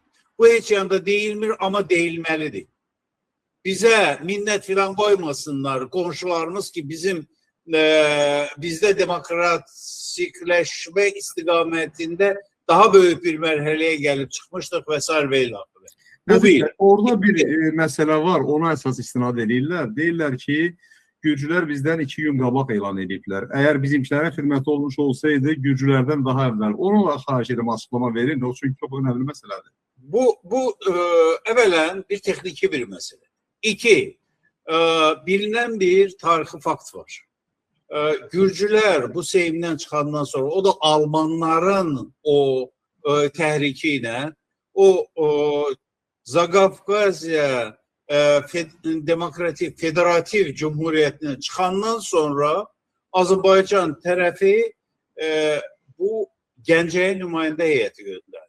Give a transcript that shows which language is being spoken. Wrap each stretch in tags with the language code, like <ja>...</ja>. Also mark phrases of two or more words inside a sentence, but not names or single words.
<tr>Bu hiç yanında değilmir ama değilmelidir. Bize minnet filan koymasınlar komşularımız ki bizde demokratikleşme istikametinde daha büyük bir merhaleye gelip çıkmıştık vesaire ve ilahı.</tr> <az>Orada bir mesele var, ona esas istinad edirlər. Deyirlər ki, Gürcülər bizden 2 gün qabaq elan ediblər. Eğer bizimkilərin xidməti olmuş olsaydı, Gürcülərdən daha əvvəl. Onu xahiş edirəm, açıqlama verin.</az> <tr>O çünkü çok önemli meseledir. Bu evvelen bir tekniki bir mesele. İki, bilinen bir tarihi fakt var. Gürcüler bu Seyim'den çıkandan sonra, o da Almanların o tehrikiyle o Zagafkazya Demokratik Federativ Cumhuriyeti'ne çıkandan sonra Azerbaycan tarafı bu Gəncəyə nümayəndə heyeti gönderdi.</tr>